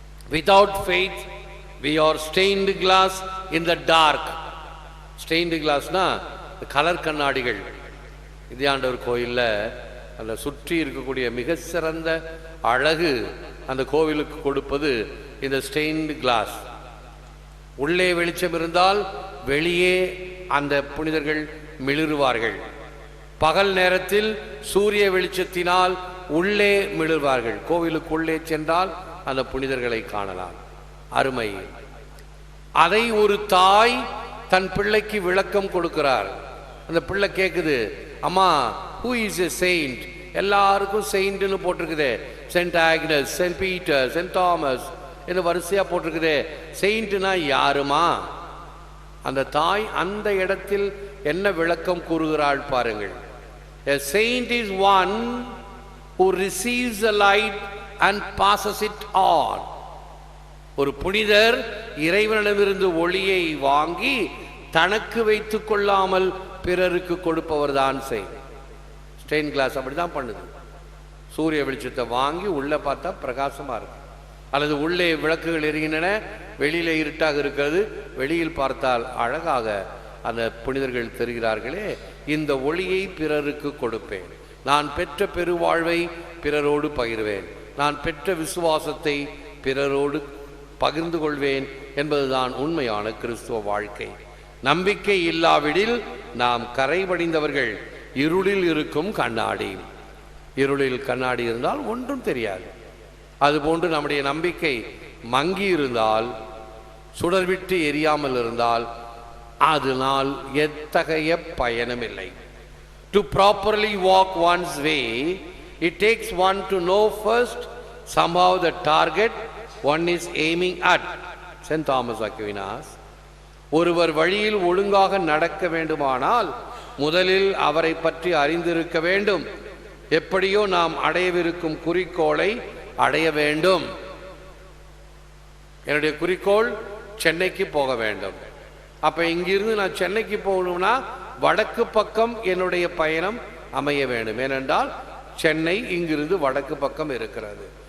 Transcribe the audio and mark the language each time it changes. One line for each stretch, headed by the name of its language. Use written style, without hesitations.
English: Without faith we are stained glass in the dark.
Tamil: stained glassனா colour கண்ணாடிகள். இந்தியாண்டவர் கோயில்ல அந்த சுற்றி இருக்கக்கூடிய மிக சிறந்த அழகு அந்த கோவிலுக்கு கொடுப்பது இந்த ஸ்டெயின்டு கிளாஸ். உள்ளே வெளிச்சம் இருந்தால் வெளியே அந்த புனிதர்கள் மிளிருவார்கள். பகல் நேரத்தில் சூரிய வெளிச்சத்தினால் உள்ளே மிளிர்வார்கள். கோவிலுக்குள்ளே சென்றால் அந்த புனிதர்களை காணலாம். அருமை. அதை ஒரு தாய் தன் பிள்ளைக்கு விளக்கம் கொடுக்கிறார். அந்த பிள்ளை கேட்குது, அம்மா
English: who is a saint?
Tamil: எல்லாருக்கும் செயின்ட்னு போட்டிருக்குதே, send Agnes, send Peter, send Thomas என்று வரிசையா போட்டிருக்குதே, செயின்ட்னா யாருமா? அந்த தாய் அந்த இடத்தில் என்ன விளக்கம் கூறுகிறாள் பாருங்கள்.
English: A saint is one who receives the light and passes it on.
Tamil: ஒரு புனிதர் இறைவனிடமிருந்து ஒளியை வாங்கி தனக்கு வைத்துக் கொள்ளாமல் பிறருக்கு கொடுப்பவர் தான் செயின்ட். ஸ்டெயின் கிளாஸ் அப்படிதான் பண்ணுது. சூரிய வெளிச்சத்தை வாங்கி உள்ள பார்த்தா பிரகாசமா இருக்கு, அல்லது உள்ளே விளக்குகள் எரிகின்றன, வெளியில இருட்டாக இருக்கிறது, வெளியில் பார்த்தால் அழகாக அந்த புனிதர்கள் தெரிகிறார்களே. இந்த ஒளியை பிறருக்கு கொடுப்பேன், நான் பெற்ற பெருவாழ்வை பிறரோடு பகிர்வேன், நான் பெற்ற விசுவாசத்தை பிறரோடு பகிர்ந்து கொள்வேன் என்பதுதான் உண்மையான கிறிஸ்துவ வாழ்க்கை. நம்பிக்கை இல்லாவிடில் நாம் கரைபடிந்தவர்கள், இருளில் இருக்கும் கண்ணாடி. இருளில் கண்ணாடி இருந்தால் ஒன்றும் தெரியாது. அதுபோன்று நம்முடைய நம்பிக்கை மங்கி இருந்தால், சுடர்விட்டு எரியாமல் இருந்தால் அதனால் எத்தகைய பயனும் இல்லை.
English: To properly walk one's way, it takes one to know first somehow the target one is aiming at. Saint Thomas Aquinas.
Tamil: ஒருவர் வழியில் ஒழுங்காக நடக்க வேண்டுமானால் முதலில் அவரை பற்றி அறிந்திருக்க வேண்டும். எப்படியோ நாம் அடையவிருக்கும் குறிக்கோளை அடைய வேண்டும். என்னுடைய குறிக்கோள் சென்னைக்கு போக வேண்டும். அப்ப இங்கிருந்து நான் சென்னைக்கு போகணும்னா வடக்கு பக்கம் என்னுடைய பயணம் அமைய வேண்டும். ஏனென்றால் சென்னை இங்கிருந்து வடக்கு பக்கம் இருக்கிறது.